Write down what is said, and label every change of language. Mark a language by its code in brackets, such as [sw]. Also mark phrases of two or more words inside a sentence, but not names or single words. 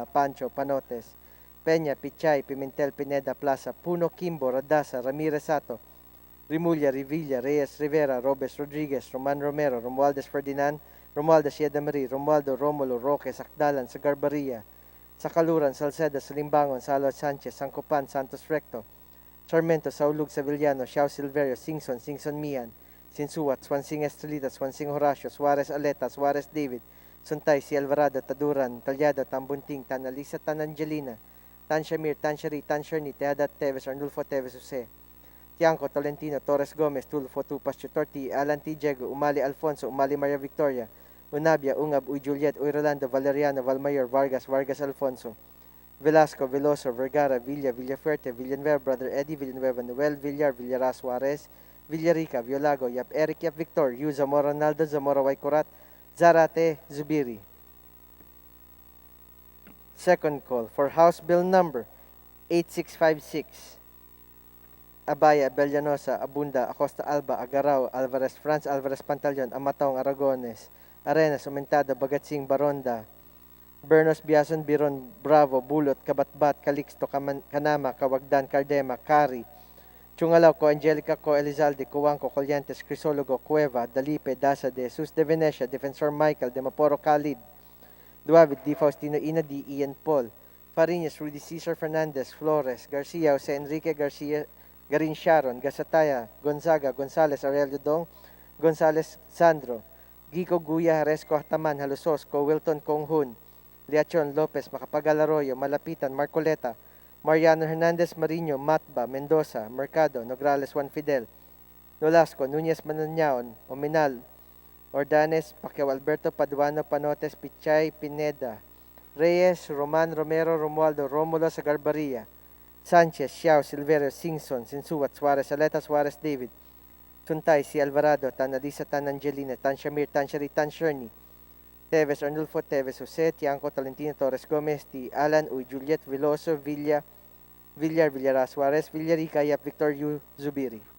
[en] Pancho, Panotes, Peña, Pichay, Pimentel, Pineda, Plaza, Puno, Kimbo, Radasa, Ramirez Sato, Rimulya, Revilla, Reyes, Rivera, Robes, Rodriguez, Roman Romero, Romualdez Ferdinand, Romualdez Yedamari, Romualdo, Romulo, Roque, Sakdalan, Sagarbaria, Sakaluran, Salceda, Salimbangon, Salot Sanchez, Sancopan, Santos Recto, Sarmento, Saulug, Sevillano, Xiao Silverio, Singson Mian, Sinsuat, Swansing Estrelita, Swansing Horacio, Suarez Aleta, Suarez David, Suntay, Si Alvarado, Taduran, Talyado, Tambunting, Tanalisa, Tanangelina, Tan Shamir, Tan Shari, Tan Sherni, Teadat Teves, Arnulfo Teves Jose, Tiangco, Tolentino, Torres Gomez, Tulfo Tupas, Chutorti, Alan T. Diego, Umali Alfonso, Umali Maria Victoria, Unabia, Ungab, Uy Juliet, Uy Rolando, Valeriano, Valmayor, Vargas Alfonso, Velasco, Veloso, Vergara, Villafuerte, Villanueva, Brother Eddie, Villanueva, Noel, Villar, Villaras Juarez, Villarica, Violago, Yap Eric, Yap Victor, Yu, Zamora Naldo, Zamora Waikurat, Zarate, Zubiri. Second call for House Bill Number 8656. Abaya, Bellanosa, Abunda, Acosta Alba, Agarao, Alvarez France, Alvarez Pantaleon, Amatong, Aragones, Arenas, Umentado, Bagatsing, Baronda, Bernos, Biason, Biron, Bravo, Bulot, Kabatbat, Calixto, Canama, Cawagdan, Cardema, Cari, Chungalaw, Co Angelica, Co Elizalde, Cuangco, Colyantes, Crisologo, Cueva, Dalipe, Dasa, De Jesus, De Venecia, Defensor Michael, De Maporo Khalid, Duavit, Di Faustino Ina, D. Ian Paul, Fariñas, Rudy Cesar Fernandez, Flores, Garcia, Jose Enrique Garcia, Garin Sharon, Gasataya, Gonzaga, Gonzales, Aurelio Dong, Gonzales Sandro, Gico Guya, Haresco Hataman, Halusos, Co Wilton Konghun, Liachon Lopez, Macapagal Arroyo, Malapitan, Marcoleta, Mariano Hernandez Mariño, Matba, Mendoza, Mercado, Nograles Juan Fidel, Nolasco, Nunez Mananaon, Ominal, Ordanes, Pacquiao Alberto, Paduano, Panotes, Pichay, Pineda, Reyes, Roman Romero, Romualdo, Romulo, Sagarbaria, Sanchez, Xiao, Silverio, Singson, Sinsuat, Suarez Aleta, Suarez David, Suntay, Si Alvarado, Tanalisa, Tanangelina, Tan Shamir, Tan Shari, Tan Sherni, Teves, Arnulfo, Teves, Jose, Tiangco, Tolentino, Torres Gomez, T. Alan, Uy Juliet, Veloso, Villar, Villaras Suarez, Villarica, Yap Victor, Yu, Zubiri.